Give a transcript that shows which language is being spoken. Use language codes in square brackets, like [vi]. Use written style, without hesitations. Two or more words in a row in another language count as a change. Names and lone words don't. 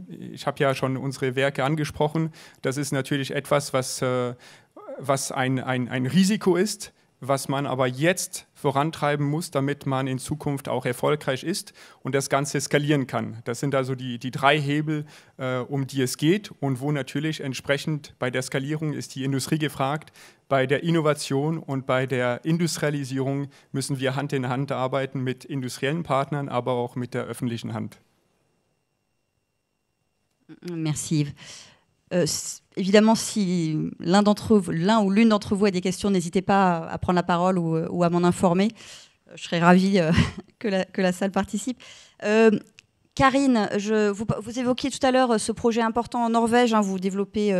[de] Ich habe ja schon unsere Werke angesprochen. Das ist natürlich etwas, was ein Risiko ist, was man aber jetzt vorantreiben muss, damit man in Zukunft auch erfolgreich ist und das Ganze skalieren kann. Das sind also die 3 Hebel, um die es geht und wo natürlich entsprechend bei der Skalierung ist die Industrie gefragt. Bei der Innovation und bei der Industrialisierung müssen wir Hand in Hand arbeiten mit industriellen Partnern, aber auch mit der öffentlichen Hand. [fr] Merci Yves. Évidemment, si l'un ou l'une d'entre vous a des questions, n'hésitez pas à prendre la parole ou à m'en informer. Je serais ravie que la salle participe. Karine, vous évoquiez tout à l'heure ce projet important en Norvège.